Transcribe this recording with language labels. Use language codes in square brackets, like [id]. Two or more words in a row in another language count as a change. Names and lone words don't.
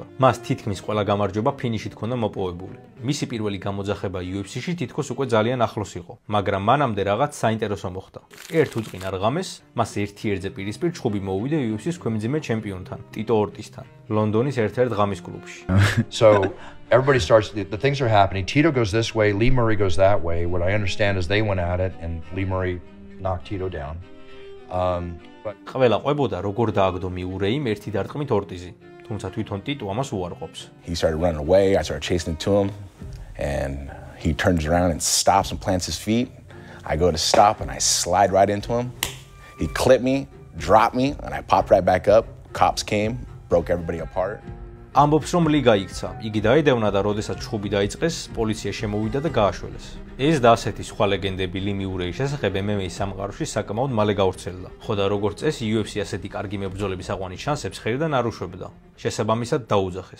[ka] მას თითქმის ყველა გამარჯვება ფინიშით ჰქონდა მოპოვებული. მისი პირველი გამოძახება UFC-ში თითქოს უკვე ძალიან ახლოს იყო, მაგრამ მანამდე რაღაც საინტერესო მოხდა. ერთ უწყინარ ღამეს მას ერთ-ერთზე პირისპირ ჩხუბი მოუვიდა UFC-ის ქვემძიმე ჩემპიონთან, ტიტო ორტისთან, ლონდონის ერთ-ერთ ღამის კლუბში. [en] So everybody starts, the things are happening. Tito goes this way, Lee Murray goes that way. What I understand is they went at it and Lee Murray knocked Tito down. [ka] ყველა ყვებოდა როგორ დააგდო მიურეიმ ერთი დარტყმით ორტიზი, თუმცა თვითონ ტიტო ამას უარყოფს. [en] He started running away, I started chasing to him and he turns around and stops and plants his feet. I go to stop and I slide right into him. He clipped me, dropped me and I popped right back up. Cops came, broke everybody apart. [ka] ამბობს, რომ ლი გაიქცა. იგი დაედევნა და როდესაც ჩხუბი დაიწყეს, პოლიცია შემოვიდა და გააშველეს. ეს და ასეთი სხვა ლეგენდები ლი მიურეის შესახებ MMA-ის სამყაროში საკმაოდ მალე გავრცელდა. ხო და როგორც წესი, UFC ასეთი კარგი მებრძოლების აყვანის შანსებს ხელიდან არ უშვებდა. შესაბამისად დაუძახეს.